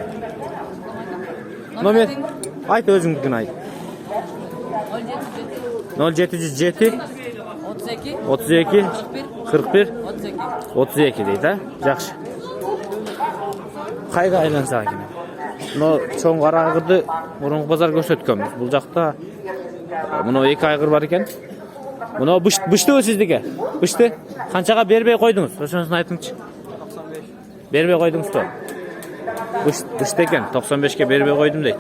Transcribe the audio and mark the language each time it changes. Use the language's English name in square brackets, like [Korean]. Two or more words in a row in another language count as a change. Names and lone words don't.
[Kazakh] Номер? Айт өзіңдікін айт. 0707 32 41 32 дейді, жақсы. Қайға айланса екен? [Kyrgyz] Мына чоң кара айгырды мурунку базар көрсөткөнбүз. Бул жакта мына 2 айгыр бар экен. Мына быштыбы сиздики? Бышты? Канчага бербей койдуңуз? Ошонусун айтыңызчы. 95. Бербей койдуңузбу? Бышты экен, 95ке бербей койдум дейт.